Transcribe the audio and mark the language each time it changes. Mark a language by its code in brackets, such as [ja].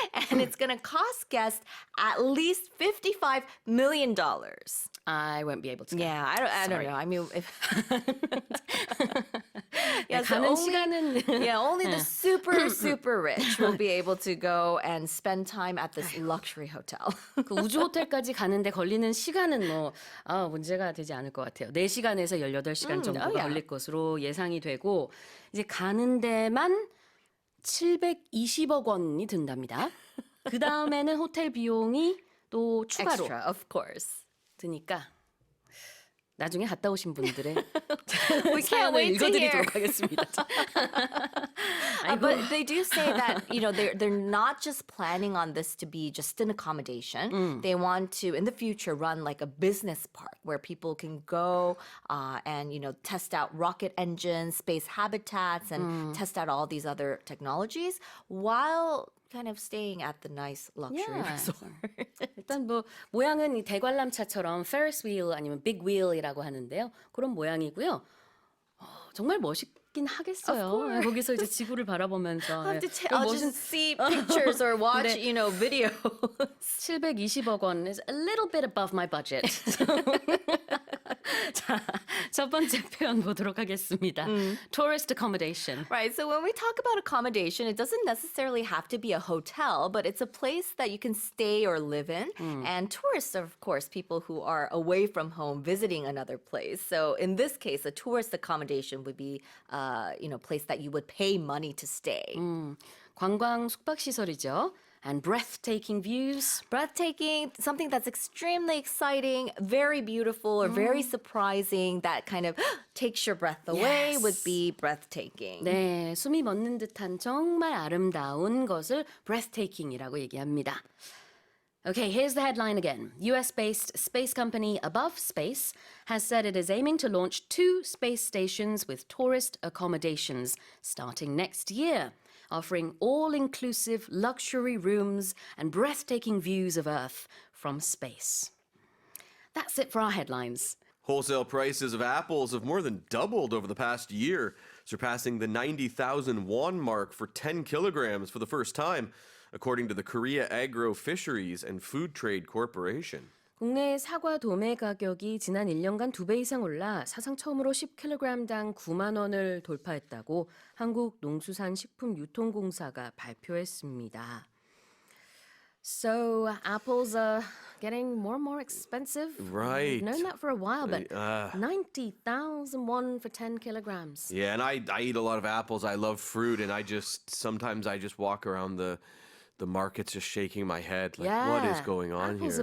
[en] And it's going to cost guests at least $55 million. I won't be able to go. Yeah, I don't know. I mean, if yeah, so [ko] 가는 [en] only, [ko] 시간은 [en] yeah, only the super rich will be able to go and spend time at this luxury hotel. [ko] 그 우주 호텔까지 가는데 걸리는 시간은 뭐 문제가 되지 않을 것 같아요. 4시간에서 18시간 정도가 걸릴 것으로 예상이 되고 이제 가는 데만 720억 원이 든답니다. 그 다음에는 호텔 비용이 또 추가로 [en] Extra, of course. [ko] 드니까 나중에 갔다 오신 분들의 [en] We can't [ko] 사연을 [en] wait to hear. [ko] 읽어드리도록 하겠습니다. [en] But they do say that they're not just planning on this to be just an accommodation. They want to in the future run like a business park where people can go and test out rocket engines, space habitats, and test out all these other technologies while kind of staying at the nice luxury resort. [ko] 일단 뭐 모양은 이 대관람차처럼 Ferris wheel 아니면 Big wheel이라고 하는데요. 그런 모양이고요. 정말 멋있긴 하겠어요. 거기서 이제 지구를 바라보면서 [en] I'll just see pictures or watch, videos. 720억 원 is a little bit above my budget. [ko] 자, 첫 번째 표현 보도록 하겠습니다. [en] Tourist accommodation. Right, so when we talk about accommodation, it doesn't necessarily have to be a hotel, but it's a place that you can stay or live in. And tourists are, of course, people who are away from home visiting another place. So in this case, a tourist accommodation would be, a place that you would pay money to stay. [ko] 관광 숙박시설이죠. [en] And breathtaking views. Breathtaking, something that's extremely exciting, very beautiful, or very surprising, that kind of takes your breath away Yes. would be breathtaking. [ko] 네, 숨이 멎는 듯한 정말 아름다운 것을 breathtaking이라고 얘기합니다. [en] Okay, here's the headline again. US-based space company Above Space has said it is aiming to launch 2 space stations with tourist accommodations starting next year, offering all-inclusive luxury rooms and breathtaking views of Earth from space. That's it for our headlines. Wholesale prices of apples have more than doubled over the past year, surpassing the 90,000 won mark for 10 kilograms for the first time, according to the Korea Agro Fisheries and Food Trade Corporation. [ko] 국내 사과 도매 가격이 지난 1년간 2배 이상 올라 사상 처음으로 10kg당 9만 원을 돌파했다고 한국농수산식품유통공사가 발표했습니다. [en] So apples are getting more and more expensive. Right. We've known that for a while, but 90,000 won for 10 kilograms. Yeah, and I eat a lot of apples. I love fruit, and sometimes I just walk around the market's just shaking my head. Like, what is going on Apples here?